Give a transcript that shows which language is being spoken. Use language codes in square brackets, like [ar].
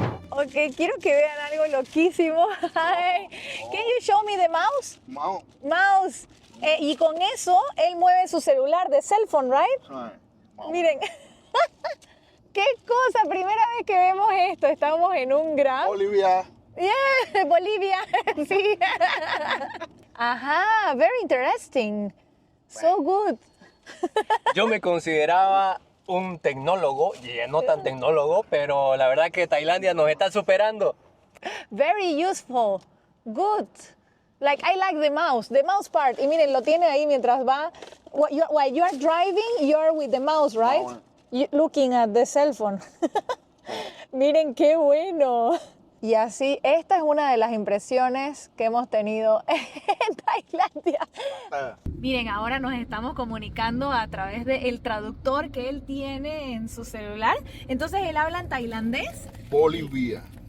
[es] Ok, quiero que vean algo loquísimo. [en] Can you show me the mouse? Mouse. [es] Y con eso, él mueve su celular de cell phone, [en] right? [es] Miren. ¡Qué cosa! Primera vez que vemos esto. Estamos en un gran... Bolivia. [en] Yeah, Bolivia. [es] Sí. Ajá, [en] very interesting. So good. [es] Yo me consideraba un tecnólogo, y no tan tecnólogo, pero la verdad que Tailandia nos está superando. [en] Very useful. Good. Like, I like the mouse part. [es] Y miren, lo tiene ahí mientras va. [en] While you are driving, you're with the mouse, right? Looking at the cell phone. [es] Miren qué bueno. Y así, esta es una de las impresiones que hemos tenido en Tailandia. Miren, ahora nos estamos comunicando a través del traductor que él tiene en su celular. Entonces, él habla en tailandés. Bolivia.